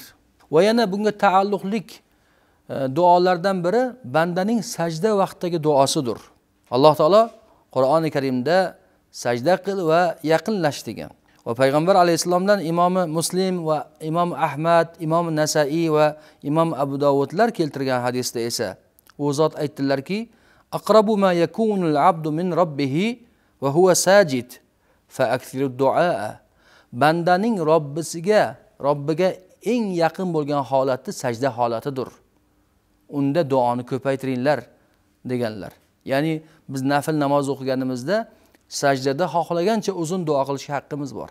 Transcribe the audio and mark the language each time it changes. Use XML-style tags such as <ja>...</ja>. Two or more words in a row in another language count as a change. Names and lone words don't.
<uz>Va yana bunga taalluqlik duolardan biri bandaning sajda vaqtidagi duosidir. Alloh taolo Qur'oni Karimda sajda qil va yaqinlash degan. Va payg'ambar alayhisalomdan Imom Muslim va Imom Ahmad, Imom Nasa'iy va Imom Abu Dovudlar keltirgan hadisda esa u zot aytdilarki,</uz> <ar>أقرب ما يكون العبد من ربه وهو ساجد فأكثروا الدعاء.</ar> <uz>Bandaning Robbiga eng yaqin bo'lgan holati sajda holatidir. Unda duoni ko'paytiringlar deganlar. Ya'ni biz nafil namoz o'qiganimizda sajdada xohlagancha uzun duo qilishga haqqimiz bor.</uz>